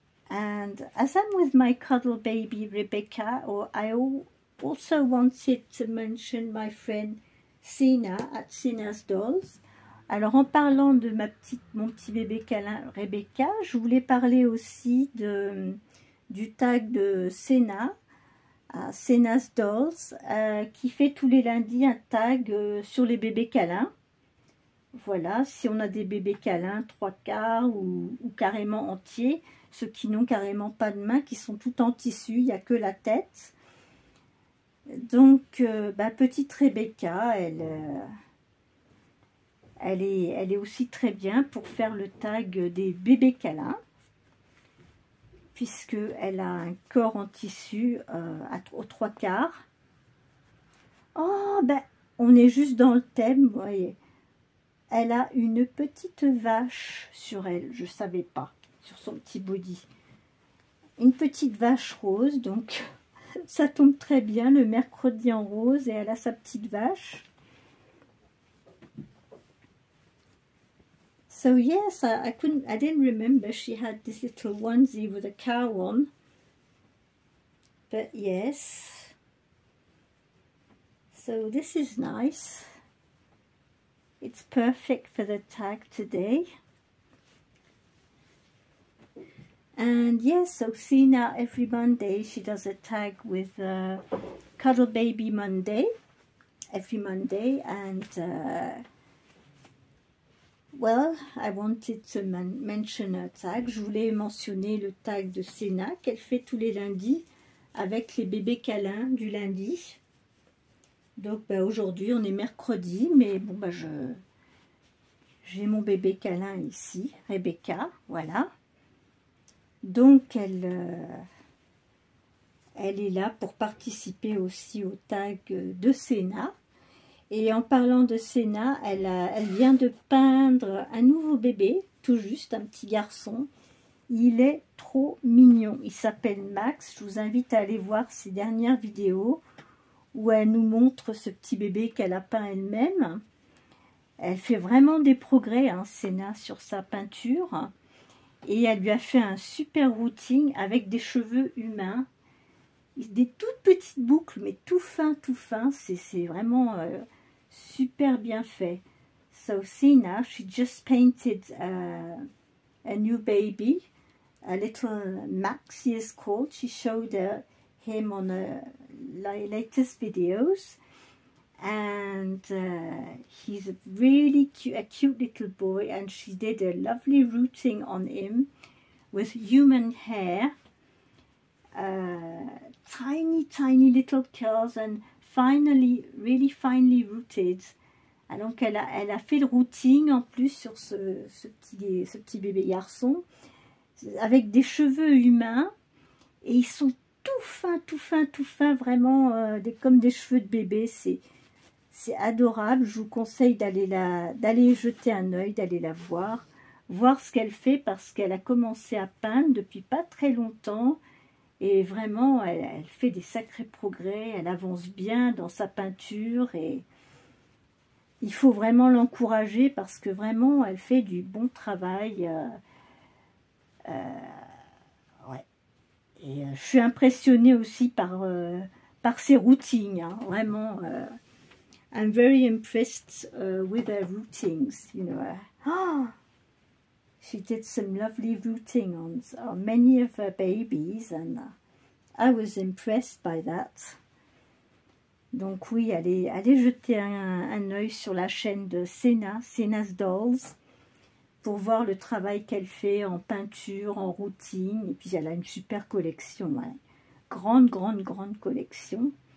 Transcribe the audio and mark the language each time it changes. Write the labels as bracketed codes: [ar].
[en] And as I'm with my cuddle baby Rebecca, I also wanted to mention my friend Sina at Sina's Dolls. [fr] Alors en parlant de mon petit bébé câlin Rebecca, je voulais parler aussi du tag de Sena. Sena's Dolls, qui fait tous les lundis un tag sur les bébés câlins. Voilà, si on a des bébés câlins, 3/4 ou carrément entiers, ceux qui n'ont carrément pas de main, qui sont tout en tissu, il n'y a que la tête. Donc, petite Rebecca, elle est aussi très bien pour faire le tag des bébés câlins, puisqu'elle a un corps en tissu aux 3/4. Oh, on est juste dans le thème, vous voyez. elle a une petite vache sur elle, je ne savais pas, sur son petit body. Une petite vache rose, donc ça tombe très bien, le mercredi en rose, et elle a sa petite vache. [en] So yes, I didn't remember she had this little onesie with a cow on. But yes. So this is nice. It's perfect for the tag today. And yes, so Sina, every Monday she does a tag with Cuddle Baby Monday. Every Monday, and well, I wanted to mention a tag. [fr] Je voulais mentionner le tag de Sena qu'elle fait tous les lundis avec les bébés câlins du lundi. Donc aujourd'hui on est mercredi, mais bon j'ai mon bébé câlin ici, Rebecca, voilà. Donc elle est là pour participer aussi au tag de Sena. Et en parlant de Sena, elle vient de peindre un nouveau bébé, tout juste, un petit garçon. Il est trop mignon. Il s'appelle Max. Je vous invite à aller voir ses dernières vidéos où elle nous montre ce petit bébé qu'elle a peint elle-même. Elle fait vraiment des progrès, hein, Sena, sur sa peinture. Et elle lui a fait un super routing avec des cheveux humains. Des toutes petites boucles, mais tout fin, c'est vraiment super bien fait. [en] So Sena, she just painted a new baby, a little Max he is called. She showed him on latest videos, and he's a really cute little boy, and she did a lovely routing on him with human hair. Tiny little curls and really finely rooted. [fr] Ah, donc elle a fait le routing en plus sur ce petit bébé garçon avec des cheveux humains, et ils sont tout fins, vraiment comme des cheveux de bébé. C'est adorable. Je vous conseille d'aller jeter un œil, d'aller la voir ce qu'elle fait, parce qu'elle a commencé à peindre depuis pas très longtemps. Et vraiment, elle fait des sacrés progrès, elle avance bien dans sa peinture, et il faut vraiment l'encourager parce que vraiment, elle fait du bon travail. Ouais. Et je suis impressionnée aussi par ses routings, hein. Vraiment, [en] I'm very impressed with her routings, you know. Oh, she did some lovely routing on many of her babies, and I was impressed by that. [fr] Donc oui, allez jeter un œil sur la chaîne de Sena, Sena's Dolls, pour voir le travail qu'elle fait en peinture, en routing. Et puis elle a une super collection, hein. Grande collection.